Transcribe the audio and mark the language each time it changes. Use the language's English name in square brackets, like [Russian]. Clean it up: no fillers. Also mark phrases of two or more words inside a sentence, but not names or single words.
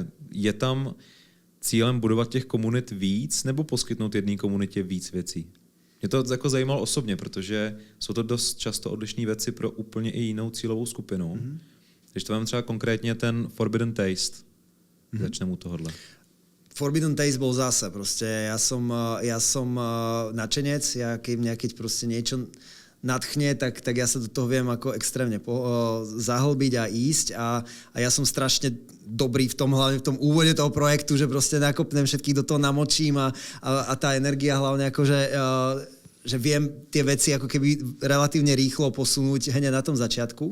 [Czech] Je tam cílem budovat těch komunit víc nebo poskytnout jedné komunitě víc věcí? Mě to jako zajímalo osobně, protože jsou to dost často odlišné věci pro úplně i jinou cílovou skupinu. Když to mám třeba konkrétně ten Forbidden Taste, začneme u tohohle. [Slovak] Forbidden Taste bol zase proste, ja som nadšenec, keď proste niečo nadchne, tak ja sa do toho viem ako extrémne zahlbiť a ísť a ja som strašne dobrý v tom, hlavne v tom úvode toho projektu, že proste nakopnem všetkých, do toho namočím a tá energia hlavne akože že viem tie veci ako keby relatívne rýchlo posunúť hneď na tom začiatku.